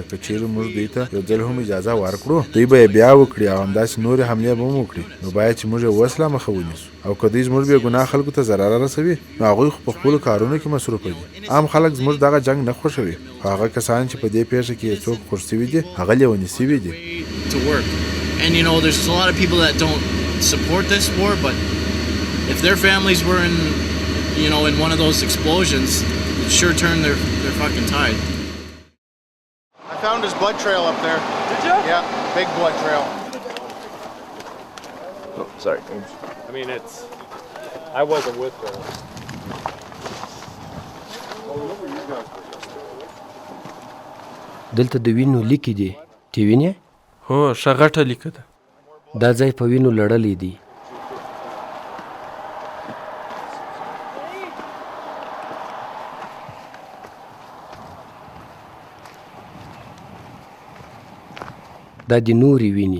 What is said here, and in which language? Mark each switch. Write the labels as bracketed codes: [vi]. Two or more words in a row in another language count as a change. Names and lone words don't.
[ps] که چیرې موږ دوی ته یو ځل هم اجازه ورکړو، دوی به یې بیا وکړي او همداسې نورې حملې به هم وکړي. نو باید چې موږ یې اوس لا مخه ونیسو. او که دوی زموږ بېګناه خلکو ته ضرر رسوي، نو هغوی خو په خپلو کارونو کې مصروفه دي. عام خلک زموږ دغه جنګ نه خوښوي، خو هغه کسان چې په دې پیښه کې یې څوک خوښ شوي دي، هغه لیوني شوي دي. [en] If their families were in one of those explosions, it sure turned their fucking tide. I found his blood trail up there. Did you? Yeah, big blood trail. Oh, sorry. I mean, I wasn't with her. [ps] دلته د وینو لیکې دي. تی وینې؟ هو ښه غټه لیکه ده. دا ځای په وینو لړلی دی. دا د نورې ویني.